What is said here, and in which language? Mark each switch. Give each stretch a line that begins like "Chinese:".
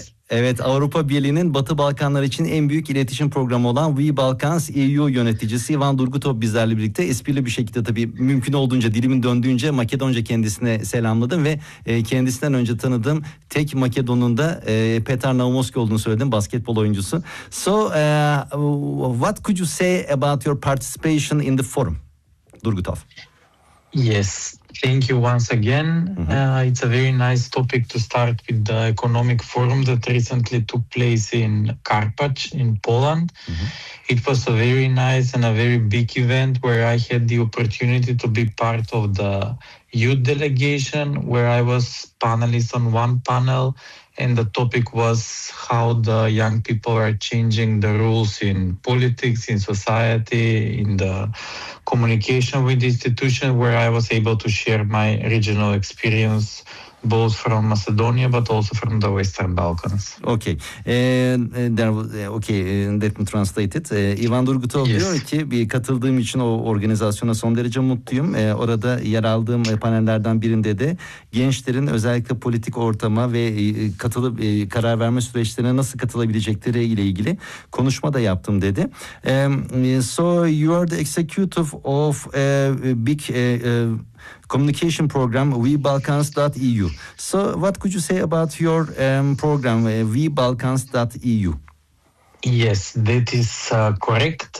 Turkish: Evet, Avrupa Birliği'nin Batı Balkanlar için en büyük iletişim programı olan We Balkans EU yöneticisi Ivan Durgutov bizlerle birlikte. Esprili bir şekilde tabii mümkün olduğunca, dilimin döndüğünce Makedonca kendisine selamladım ve kendisinden önce tanıdığım tek Makedon'un da Petar Naumovski olduğunu söyledim, basketbol oyuncusu.
English: So what could you say about your participation in the forum, Durgutov? Yes. Thank you once again. It's a very nice topic to start with the economic forum that recently took place in Karpacz in Poland. Mm-hmm. It was a very nice and a very big event where I had the opportunity to be part of the youth delegation, where I was panelist on one panel, and the topic was how the young people are changing the rules in politics, in society, in the communication with the institution, where I was able to share my regional experience both from Macedonia but also from the Western Balkans. Okay. Let me translate it. Ivan Durgutov yes.
Turkish: diyor ki bir katıldığım için o organizasyona son derece mutluyum. Orada yer aldığım panellerden birinde de gençlerin özellikle politik ortama ve katılıp karar verme süreçlerine nasıl katılabilecekleri ile ilgili konuşma da yaptım dedi.
English: So you are the executive of a big communication program WeBalkans.eu. So what could you say about your program WeBalkans.eu? Yes, that is correct.